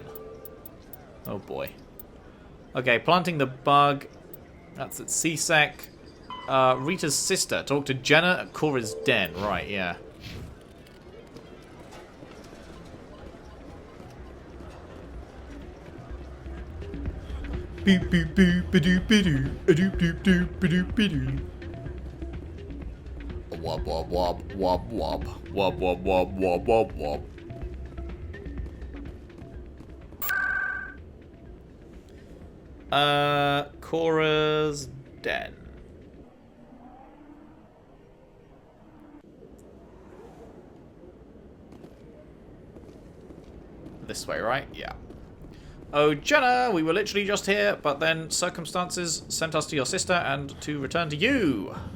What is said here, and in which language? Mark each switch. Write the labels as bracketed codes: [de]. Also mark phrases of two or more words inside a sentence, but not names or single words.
[en] Oh boy. Okay, planting the bug. That's at CSEC. Rita's sister. Talk to Jenna at Cora's den. Right, yeah. Boop boop boop ba-doop ba-doo, a-doop doop doop ba-doop ba-doo. Wob wob wob wob wob wob wob wob wob wob wob. Cora's den. This way, right? Yeah. Oh, Jenna, we were literally just here, but then circumstances sent us to your sister and to return to you.